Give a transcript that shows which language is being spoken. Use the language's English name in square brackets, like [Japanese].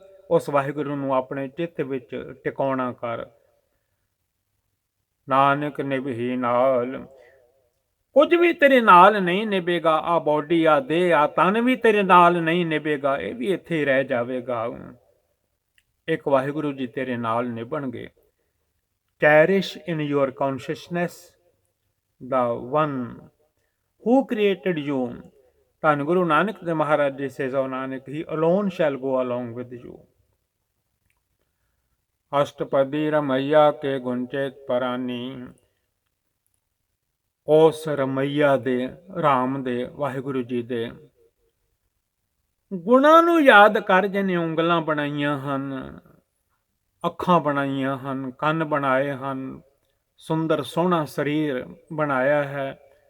[Punjabi] ਉਸ ਵਾਹਿਗੁਰੂ ਨੂੰ ਆਪਣੇ ਚਿੱਤ ਵਿੱਚ ਟਿਕਾਉਣਾ ਕਰ। ਨਾਨਕ ਨਿਭਹੀ ਨਾਲ, ਕੁਝ ਵੀ ਤੇਰੇ ਨਾਲ ਨਹੀਂ ਨਿਭੇਗਾ। ਆ ਬੋਡੀ, ਆ ਦੇਹ, ਆ ਤਨ ਵੀ ਤੇਰੇ ਨਾਲ ਨਹੀਂ ਨਿਭੇਗਾ, ਇਹ ਵੀ ਇੱਥੇ ਰਹਿ ਜਾਵੇਗਾ। ਇੱਕ ਵਾਹਿਗੁਰੂ ਜੀ ਤੇਰੇ ਨਾਲ ਨਿਭਣਗੇ। [English] Cherish in your consciousness the one who created you. ਧੰਨ Guru Nanak Dev Maharaj ji says, "O Nanak, he alone shall go along with you." [Punjabi] ਅਸ਼ਟਪਦੀ ਰਮਈਆ ਕੇ ਗੁੰਚੇਤ ਪਰਾਨੀ, ਉਸ ਰਮਈਆ ਦੇ, ਰਾਮ ਦੇ, ਵਾਹਿਗੁਰੂ ਜੀ ਦੇ ਗੁਣਾਂ ਨੂੰ ਯਾਦ ਕਰ, ਜਿਹਨੇ ਉਂਗਲਾਂ ਬਣਾਈਆਂ ਹਨ, ਅੱਖਾਂ ਬਣਾਈਆਂ ਹਨ, ਕੰਨ ਬਣਾਏ ਹਨ, ਸੁੰਦਰ ਸੋਹਣਾ ਸਰੀਰ ਬਣਾਇਆ ਹੈ।